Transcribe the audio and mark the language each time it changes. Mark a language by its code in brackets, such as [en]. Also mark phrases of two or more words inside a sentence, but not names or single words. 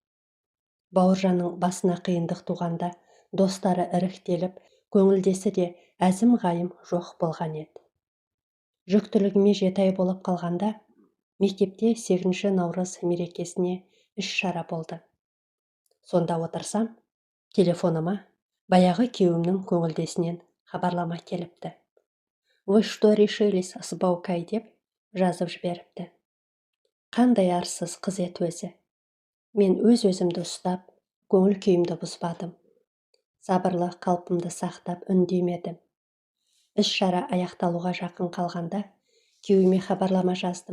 [kk] Бауыржанның басына қиындық туғанда достары іріктеліп, көңілдесі де әзім-ғайым жоқ болған еді. Жүктілігіме 7 ай болып қалғанда, мектепте 8 наурыз мерекесіне іс-шара болды. Сонда отырсам, телефоныма баяғы күйеуімнің көңілдесінен хабарлама келіпті. [ru] «Вы что решились с Баукай?» [kk] деп жазып жіберіпті. Қандай арсыз қыз еді өзі. Мен өз-өзімді ұстап, көңіл күйімді бұзбадым. Сабырлы қалпымды сақтап үндемедім. Іс-шара аяқталуға жақын қалғанда, күйеуіме хабарлама жаздым.